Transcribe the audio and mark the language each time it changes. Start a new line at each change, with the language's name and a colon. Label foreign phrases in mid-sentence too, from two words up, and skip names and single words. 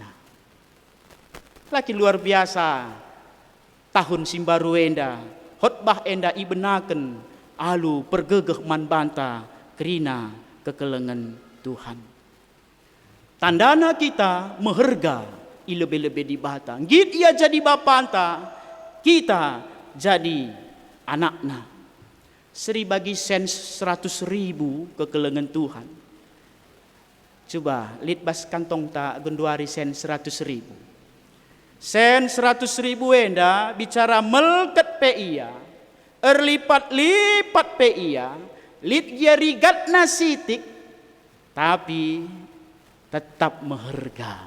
Batak Karo: Laki
Indonesian: luar biasa,
Batak Karo: tahun simbaru enda, khotbah enda ibenaken, alu pergegeh man banta kerina kekelengan Tuhan. Tandana kita meherga lebih-lebih di bata. Git ia jadi bapanta, kita jadi anakna. Seri bagi sen 100.000 kekelengan Tuhan.
Indonesian: Coba lihat
Batak Karo: bas kantong tak genduari sen 100.000. Sen 100.000 enda bicara melket pe iya. Erlipat-lipat pe iya. Lit dia rigat nasitik.
Indonesian: Tapi tetap
Batak Karo: meherga.